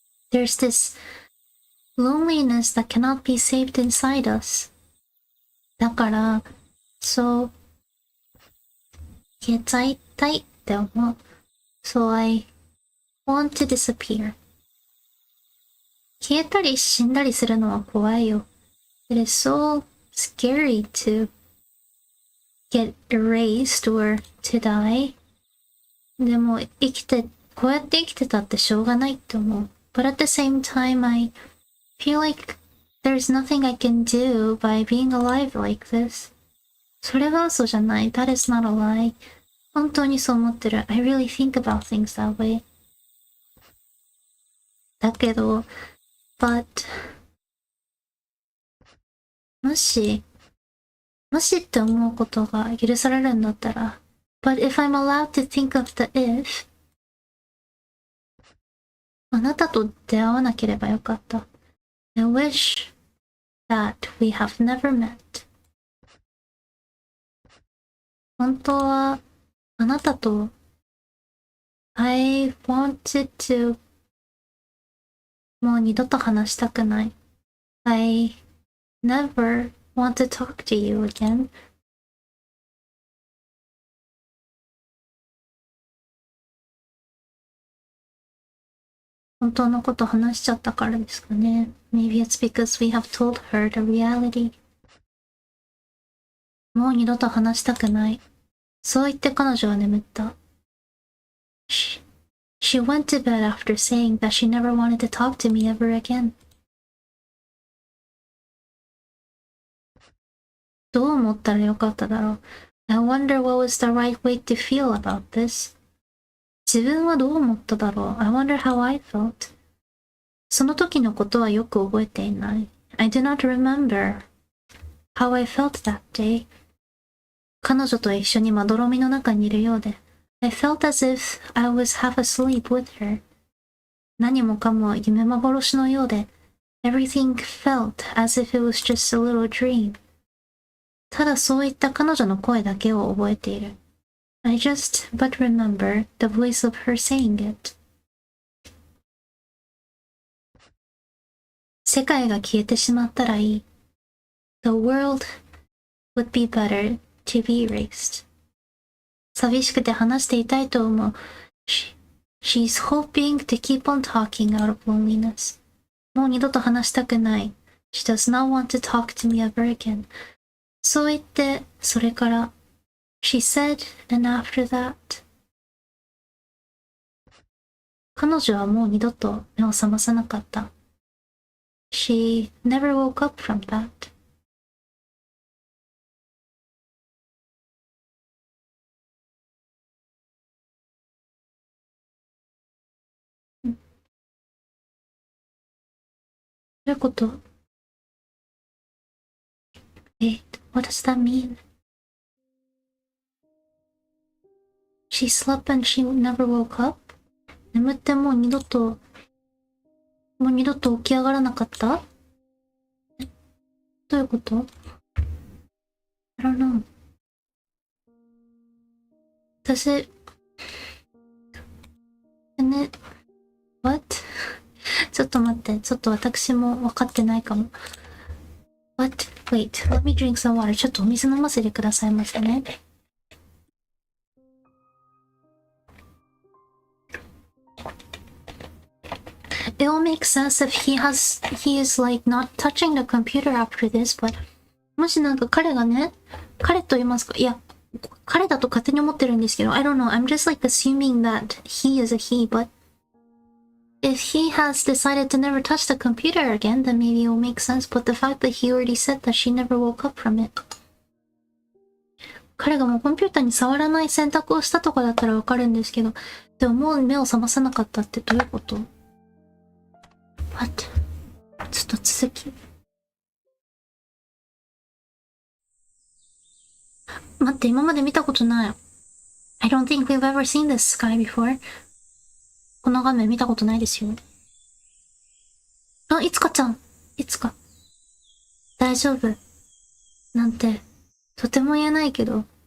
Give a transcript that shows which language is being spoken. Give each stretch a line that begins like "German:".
English: There's this loneliness that cannot be saved inside us.
Japanese: だから、そう消えちゃいたいって思う。
English: So I want to disappear.
Japanese: 消えたり死んだりするのは怖いよ。
English: It is so scary to get erased or to die.
Japanese: でもこうやって生きてたってしょうがないって思う。
English: But at the same time, I feel like there's nothing I can do by being alive like this.
Japanese: それは嘘じゃない。
English: That is not a lie.
Japanese: 本当にそう思ってる。
English: I really think about things that way.
Japanese: だけど、but もしって思うことが許されるんだったら、
English: but if I'm allowed to think of the if,
Japanese: あなたと出会わなければよかった。
English: I wish that we have never met.
Japanese: 本当はあなたと
English: I wanted to
Japanese: もう二度と話したくない。
English: I never want to talk to you again.
Japanese: 本当のこと話しちゃったからですかね。
English: Maybe it's because we have told her the reality.
Japanese: もう二度と話したくない。そう言って彼女は眠った。
English: She went to bed after saying that she never wanted to talk to me ever again.
Japanese: どう思ったらよかっただろう。
English: I wonder what was the right way to feel about this.
Japanese: 自分はどう思っただろう。
English: I wonder how I felt.
Japanese: その時のことはよく覚えていない。
English: I do not remember how I felt that day.
Japanese: 彼女と一緒にまどろみの中にいるようで。
English: I felt as if I was half asleep with her.
Japanese: 何もかも夢幻のようで。
English: Everything felt as if it was just a little dream.
Japanese: ただそういった彼女の声だけを覚えている。
English: I just but remember the voice of her saying it.
Japanese: 世界が消えてしまったらいい。
English: The world would be better to be erased.
Japanese: 寂しくて話していたいと思う。
English: She's hoping to keep on talking out of loneliness.
Japanese: もう二度と話したくない。
English: She does not want to talk to me ever again.
Japanese: そう言って、それから、
English: She said, and after that.
Japanese: 彼女はもう二度と目を覚まさなかった。
English: She never woke up from that.
Japanese: どういうこと？
English: Wait, What does that mean? She slept and she never woke up?
Japanese: 眠ってもう二度と起き上がらなかった？どういうこと？
English: I don't know.
Japanese: 私、ね、
English: what?
Japanese: ちょっと待って、ちょっと私も分かってないかも。
English: What? Wait, let me drink some water.
Japanese: ちょっとお水飲ませてくださいませね。
English: It will make sense if he is like not touching the computer after this, but
Japanese: もしなんか彼がね、彼と言いますか、いや、彼だと勝手に思ってるんですけど、
English: I don't know, I'm just like assuming that he is a he, but if he has decided to never touch the computer again, then maybe it will make sense, but the fact that he already said that she never woke up from it.
Japanese: 彼がもうコンピューターに触らない選択をしたとかだったらわかるんですけど、でももう目を覚まさなかったってどういうこと？
English: What?
Japanese: ちょっと続き。待って、今まで見たことない。
English: I don't think we've ever seen this sky before.
Japanese: この画面見たことないですよ。あ、いつかちゃん。いつか。大丈夫。なんて、とても言えないけど。